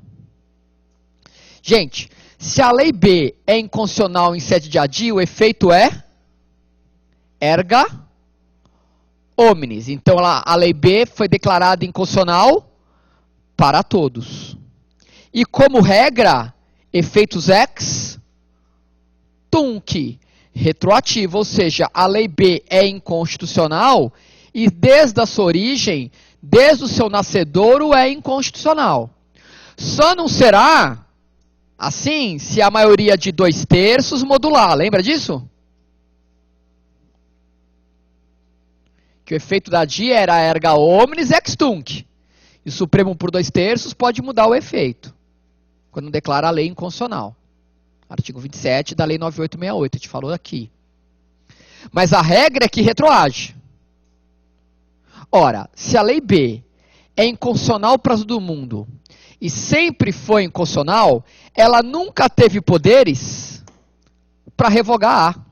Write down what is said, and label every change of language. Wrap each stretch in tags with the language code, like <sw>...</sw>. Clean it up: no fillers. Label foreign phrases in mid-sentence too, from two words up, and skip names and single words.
<pt>Gente, se a lei B é inconstitucional em sede de ADI, o efeito é</pt> <la>erga omnes.</la> <pt>Então, a lei B foi declarada inconstitucional para todos. E como regra, efeitos</pt> <la>ex tunc,</la> <pt>retroativo, ou seja, a lei B é inconstitucional e desde a sua origem, desde o seu nascedouro, é inconstitucional. Só não será assim se a maioria de 2/3 modular, lembra disso? Que o efeito da ADI era</pt> <la>erga omnes ex tunc.</la> <pt>E o Supremo por 2/3 pode mudar o efeito, quando declara a lei inconstitucional. Artigo 27 da Lei 9868, a gente falou aqui. Mas a regra é que retroage. Ora, se a lei B é inconstitucional para todo mundo e sempre foi inconstitucional, ela nunca teve poderes para revogar A.</pt>